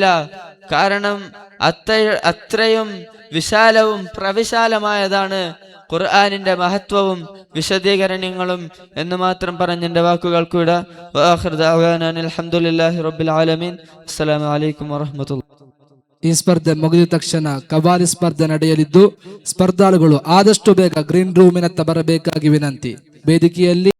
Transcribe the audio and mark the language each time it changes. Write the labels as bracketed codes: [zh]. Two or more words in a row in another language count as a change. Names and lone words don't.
[ml] കാരണം അത്രയും വിശാലവും പ്രവിശാലമായതാണ് ഖുർആനിന്റെ മഹത്വവും വിശദീകരണങ്ങളും എന്ന് മാത്രം പറഞ്ഞ് എൻ്റെ വാക്കുകൾക്ക് വിടാം. [ar] وآخر دعوانا الحمد لله رب العالمين. السلام عليكم ورحمة الله. [kn] ಈ ಸ್ಪರ್ಧೆ ಮುಗಿದ ತಕ್ಷಣ ಕಬಾಲಿ ಸ್ಪರ್ಧೆ ನಡೆಯಲಿದ್ದು ಸ್ಪರ್ಧಾಳುಗಳು ಆದಷ್ಟು ಬೇಗ ಗ್ರೀನ್ ರೂಮಿನತ್ತ ಬರಬೇಕಾಗಿ ವಿನಂತಿ. ವೇದಿಕೆಯಲ್ಲಿ